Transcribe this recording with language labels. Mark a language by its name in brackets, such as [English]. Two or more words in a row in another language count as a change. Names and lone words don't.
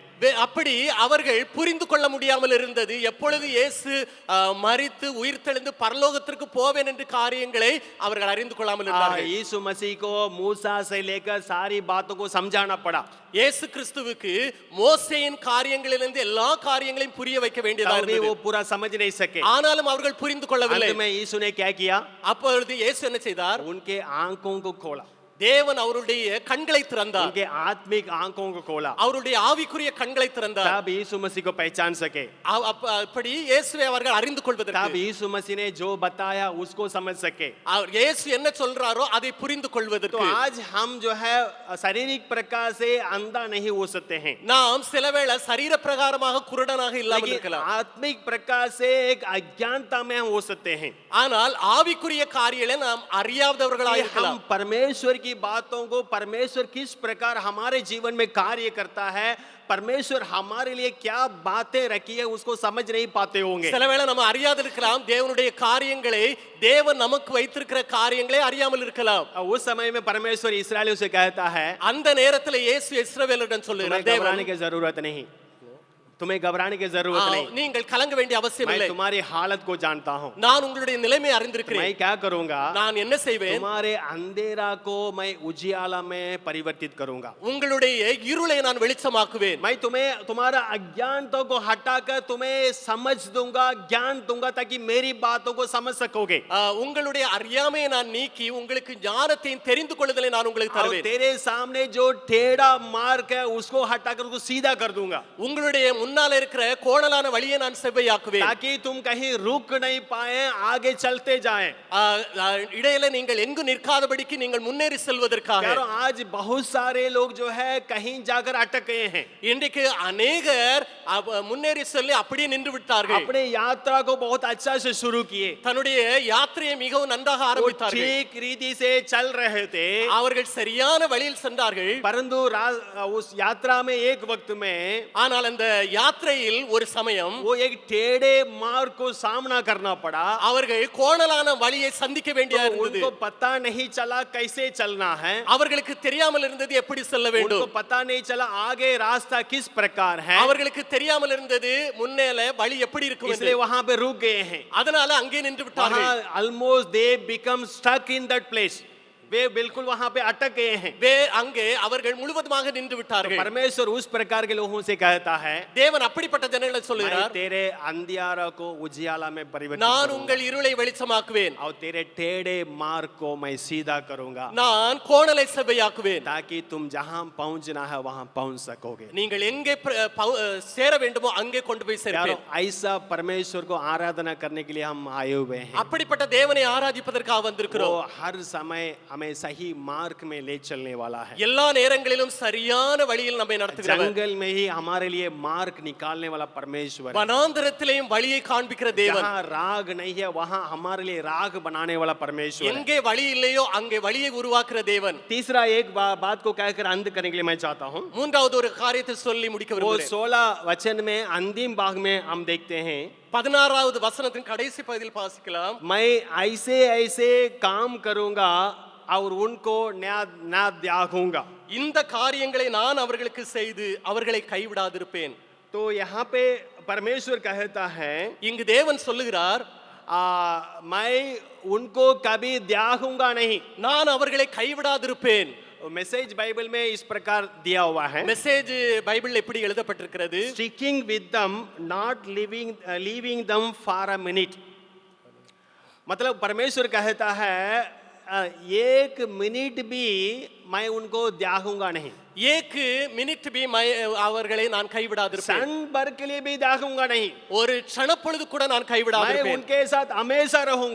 [Tamil] அப்படி அவர்கள் புரிந்து கொள்ள முடியாமல் இருந்தது. எப்பொழுது இயேசு மரித்து உயிர்த்தெழுந்து பரலோகத்திற்கு போவேன் என்ற காரியங்களை அவர்கள் அறிந்து கொள்ளாமல் இருந்தார்கள். [Hindi] यीशु मसीह को मूसा से लेकर सारी बातों को समझाना पड़ा। [Tamil] இயேசு கிறிஸ்துவுக்கு மோசேயின் காரியங்களிலிருந்து எல்லா காரியங்களையும் புரிய வைக்க வேண்டியதா [Hindi] तब भी [Tamil] இருந்தது. [Hindi] वो पूरा समझ नहीं सके। [Tamil] ஆனாலும் அவர்கள் புரிந்து கொள்ளவில்லை. [Hindi] अंत में यीशु ने क्या किया? [Tamil] அப்பொழுது இயேசு என்ன செய்தார்? [Hindi] उनके आंखों को खोला, [Tamil] தேவன் அவருடைய கண்களை திறந்தார். [Hindi] उनके आत्मिक आंखों को खोला, [Tamil] அவருடைய ஆவிக்குரிய கண்களை திறந்தார். [Hindi] तब यीशु मसीह को पहचान सके। [Tamil] அப்படி இயேசுவை அவர்கள் அறிந்து [Hindi] तब [Tamil] கொள்வதற்கு, [Hindi] यीशु मसीह ने जो बताया उसको समझ सके। [Tamil] அவர் இயேசு என்ன சொல்றாரோ அதை புரிந்து [Hindi] तो [Tamil] கொள்வதற்கு [Hindi] आज हम जो है शारीरिक प्रकार से अंधा नहीं हो सकते हैं, [Tamil] நாம் சிலவேளை சரீர பிரகாரமாக குருடனாக இல்லாமல் [Hindi] लेकिन [Tamil] இருக்கலாம். [Hindi] आत्मिक प्रकार से एक अज्ञानता में हम हो सकते हैं। [Tamil] ஆனால் ஆவிக்குரிய காரியங்களை நாம் அறியாதவர்களாக [Hindi] कि [Tamil] இருக்கலாம். [Hindi] हम परमेश्वर की बातों को, परमेश्वर किस प्रकार हमारे जीवन में कार्य करता है, परमेश्वर हमारे लिए क्या बातें रखी है, उसको समझ नहीं पाते होंगे। [Tamil] சிலவேளை நம்ம அறியாது இருக்கலாம். தேவனுடைய காரியங்களை, தேவன் நமக்கு வைத்திருக்கிற காரியங்களை அறியாமல் இருக்கலாம். [Hindi] उस समय में परमेश्वर इस्राएलियों से कहता है, [Tamil] அந்த நேரத்தில் இயேசு இஸ்ரவேலரிடம் சொல்லுகிறார், [Hindi] तुम्हें घबराने [Tamil] தேவன் [Hindi] की जरूरत नहीं, तुम्हें घबराने की जरूरत नहीं, [Tamil] நீங்கள் கலங்க வேண்டிய அவசியம் [Hindi] मैं [Tamil] இல்லை. [Hindi] तुम्हारी हालत को जानता हूँ। [Tamil] நான் உங்களுடைய நிலைமை அறிந்திருக்கிறேன். [Hindi] मैं क्या करूंगा? [Tamil] நான் என்ன செய்வேன்? [Hindi] तुम्हारे अंधेरा को मैं उजियाला में परिवर्तित करूंगा। [Tamil] உங்களுடைய இருளை நான் வெளிச்சமாக்குவேன். [Hindi] मैं तुम्हें तुम्हारा अज्ञानता को हटाकर तुम्हें समझ दूंगा, ज्ञान दूंगा, ताकि मेरी बातों को समझ सकोगे। [Tamil] உங்களுடைய அறியாமையை நான் நீக்கி உங்களுக்கு ஞானத்தையும் தெரிந்து கொள்ளுதலை நான் உங்களுக்கு [Hindi] और [Tamil] தருவேன். [Hindi] तेरे सामने जो टेढ़ा मार्ग है उसको हटाकर उसको सीधा कर दूंगा, [Tamil] உங்களுடைய முன்னால இருக்கிற கோணலான வழியை நான் செவ்வையாக்குவேன். [Hindi] ताकि तुम कहीं रुक नहीं पाए, आगे चलते जाएं। [Tamil] இடையில நீங்கள் எங்கு நிற்காதபடிக்கு நீங்கள் முன்னேறி செல்வதற்காக. [Hindi] यार आज बहुत सारे लोग जो है कहीं जाकर अटक गए हैं, [Tamil] இன்றைக்கு अनेகர் முன்னேறி செல்ல அப்படியே நின்று விட்டார்கள். [Hindi] अपने यात्रा को बहुत अच्छा से शुरू किए, [Tamil] தன்னுடைய யாத்திரையை மிகவும் நன்றாக [Hindi] वो [Tamil] ஆரம்பித்தார்கள். [Hindi] ठीक रीति से चल रहे थे, [Tamil] அவர்கள் சரியான வழியில் சென்றார்கள். [Hindi] परंतु उस यात्रा में एक वक्त में [Tamil] ஆனால் அந்த யாத்திரையில் ஒரு சமயம் [Hindi] वो एक टेढ़े मार्ग को सामना करना पड़ा। [Tamil] அவர்கள் கோணலான வழியை சந்திக்க வேண்டியதா [Hindi] तो [Tamil] இருந்தது. [Hindi] उनको पता नहीं चला कैसे चलना है, [Tamil] அவர்களுக்கு தெரியாமல் இருந்தது எப்படி செல்ல [Hindi] उनको [Tamil] வேண்டும். [Hindi] पता नहीं चला आगे रास्ता किस प्रकार है, [Tamil] அவர்களுக்கு தெரியாமல் இருந்தது முன்னேல வழி எப்படி இருக்கும் என்று. [Hindi] इसलिए वहां पे रुक गए हैं। [Tamil] அதனால அங்கே நின்று விட்டார்கள். [English] वहां almost they become stuck in that place, [Hindi] वे बिल्कुल वहां पे अटक गए हैं। [Tamil] அங்கே அவர்கள் முழுவதுமாக நின்று விட்டார்கள். [Hindi] परमेश्वर उस प्रकार के लोगों से कहता है, [Tamil] தேவன் அப்படிப்பட்ட ஜனங்களை [Hindi] मैं [Tamil] சொல்லுகிறார், [Hindi] तेरे अंधियारा को उजियाला में परिवर्तित [Tamil] நான் [Hindi] करूंगा, [Tamil] உங்கள் இருளை வெளிச்சமாக்குவேன், [Hindi] और तेरे टेढ़े मार्ग को मैं सीधा करूंगा, [Tamil] நான் கோணலை செவ்வையாக்குவேன், [Hindi] ताकि तुम जहां पहुंचना है वहां पहुंच सकोगे। [Tamil] நீங்கள் எங்கே சேர வேண்டுமோ அங்கே கொண்டு போய் [Hindi] यारो [Tamil] சேர்ப்பேன். [Hindi] ऐसा परमेश्वर को आराधना करने के लिए हम आए हुए हैं। [Tamil] அப்படிப்பட்ட தேவனை ஆராதிப்பதற்காக [Hindi] वो [Tamil] வந்திருக்கிறோம். [Hindi] हर समय हमें सही मार्ग में ले चलने वाला है। [Tamil] எல்லா நேரங்களிலும் சரியான வழியில் நம்மை நடத்துகிறவர். [Hindi] जंगल में ही हमारे लिए मार्ग निकालने वाला परमेश्वर है। [Tamil] வனாந்தரத்திலேயும் வழியை காண்பிக்கிற தேவன். [Hindi] जहाँ राग नहीं है वहाँ हमारे लिए राग बनाने वाला परमेश्वर है। [Tamil] எங்கே வழி இல்லையோ அங்கே வழியை உருவாக்குற தேவன். [Hindi] तीसरा एक बात को कहकर अंत करने के लिए मैं चाहता हूँ। [Tamil] மூன்றாவது ஒரு காரியத்தை சொல்லி முடிக்க [Hindi] वो [Tamil] விரும்புகிறேன். [Hindi] 16 वचन में अंतिम भाग में हम देखते हैं, [Tamil] 16வது வசனத்தின் கடைசி பகுதியில் வாசிக்கலாம். [Hindi] मैं ऐसे ऐसे काम करूंगा और उनको न्याय त्यागूंगा। [Tamil] இந்த காரியங்களை நான் அவர்களுக்கு செய்து அவர்களை கைவிடாதிருப்பேன். [Hindi] तो यहाँ पे परमेश्वर कहता है, [Tamil] இங்கு தேவன் சொல்லுகிறார், [Hindi] मैं उनको कभी त्यागूंगा नहीं, [Tamil] நான் அவர்களை கைவிடாதிருப்பேன். [Hindi] मैसेज बाइबल में इस प्रकार दिया हुआ है, [Tamil] மெசேஜ் பைபிள்ல எப்படி எழுதப்பட்டிருக்கிறது? [English] sticking with them, not leaving them for a minute। [Hindi] मतलब परमेश्वर कहता है एक मिनट भी मैं उनको त्यागूंगा नहीं, एक मिनट भी [Tamil] அவர்களை நான் கைவிடாதிருப்பேன். [Hindi] क्षण भर के लिए भी त्यागूंगा नहीं, [Tamil] ஒரு க்ஷணப்பொழுது கூட நான் [Hindi] मैं [Tamil] கைவிடாதிருப்பேன். [Hindi] उनके साथ हमेशा रहूंगा,